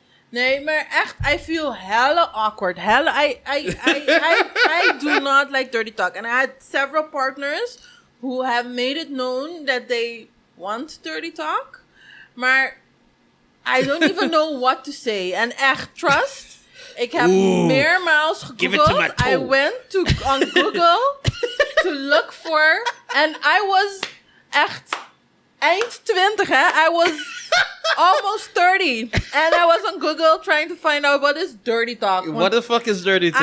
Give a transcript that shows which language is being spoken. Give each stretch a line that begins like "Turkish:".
Dutch: Nee, maar echt,
English: I feel hella awkward. I do not like dirty talk. And I had several partners who have made it known that they want dirty talk.
Dutch: Maar
English: I don't even know what to say.
Dutch: En echt,
English: trust...
Dutch: Ik heb meermaals gegoogeld.
English: I went on Google to look for... And I was
Dutch: echt eind 20, hè?
English: I was almost 30. And I was on Google trying to find out what is dirty talk. What the fuck is dirty talk?